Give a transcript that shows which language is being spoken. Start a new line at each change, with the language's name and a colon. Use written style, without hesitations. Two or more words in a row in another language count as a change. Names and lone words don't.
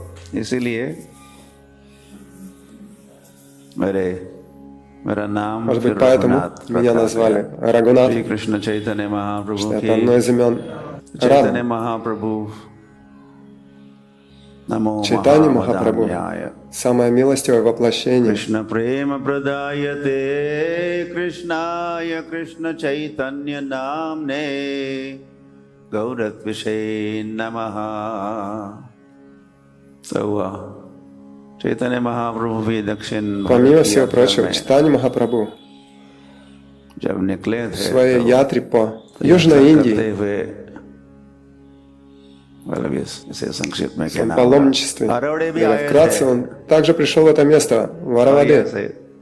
Russian: Может быть, поэтому меня назвали Рагунат, что это одно из имен Рамы. Чайтанья Махапрабху, самое милостивое воплощение.
Sanskrit: कृष्ण प्रेम प्रदाय ते कृष्णाय कृष्ण चैतन्य नाम्ने गौरत्विषे नमः.
Hindi: Чайтанья Махапрабху भी दक्षिण
Russian: Помимо всего прочего, Чайтанья Махапрабху в своей ятре по Южной Индии, в своем паломничестве, или вкратце, он также пришел в это место, в Араваде.